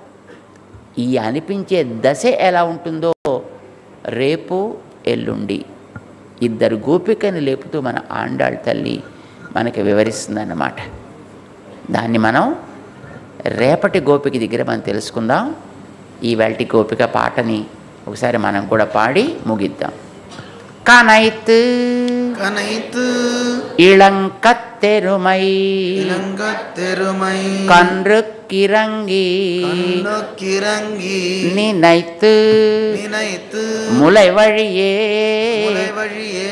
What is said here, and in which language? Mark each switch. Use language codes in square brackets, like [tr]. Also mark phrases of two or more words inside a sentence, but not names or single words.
[te] ఈ అనిపించే దశ ఎలా ఉంటుందో రేపు ఎల్లుండి 2 గోపికని లేపుతూ మన ఆండాళ్ తల్లి మనకి వివరిస్తుందన్నమాట. దాన్ని మనం రేపటి గోపిక దగ్గర మనం తెలుసుకుందాం. ఈ వేల్టి గోపిక పాటని ఒకసారి మనం కూడా పాడి ముగిద్దాం. [ta] కనైత్ கனைத்து இளங்கத்தெருமை இளங்கத்தெருமை கன்றுக்கிறங்கி கண்ணுக்கிறங்கி நினைத்து நினைத்து முளை வழியே வழியே